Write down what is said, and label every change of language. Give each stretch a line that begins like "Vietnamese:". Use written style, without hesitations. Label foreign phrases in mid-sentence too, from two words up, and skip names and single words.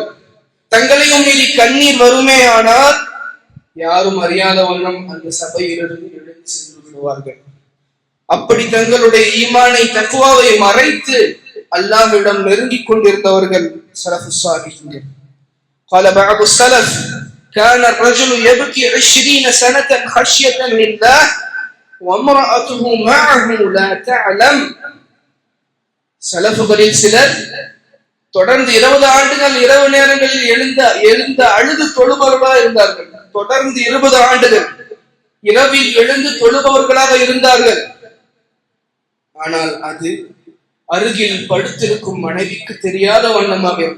Tamil: தங்களையும் மீறி கண்ணீர் வருமே ஆனால் யாரும் அறியாத வண்ணம் அந்த சபையிலிருந்து எழுந்து சென்று விடுவார்கள். அப்படி தங்களுடைய ஈமானை தக்வாவை மறைத்து அல்லாஹ்விடம் நெருங்கிக் கொண்டிருந்தவர்கள்
Arabic: سلف صالحين. قال بعض السلف كان الرجل يبكي 20 سنة خشية لله وامرأته معه لا تعلم.
Tamil: சலஃபுகளில் சிலர் தொடர்ந்து 20 ஆண்டுகள் இரவு நேரங்களில் எழுந்த அழுது தொழுபவர்களாக இருந்தார்கள். தொடர்ந்து 20 ஆண்டுகள் இரவில் எழுந்து தொழுபவர்களாக இருந்தார்கள். ஆனால் அது அருகில் படுத்திருக்கும் மனைவிக்கு தெரியாத வண்ணமாக இருந்தது.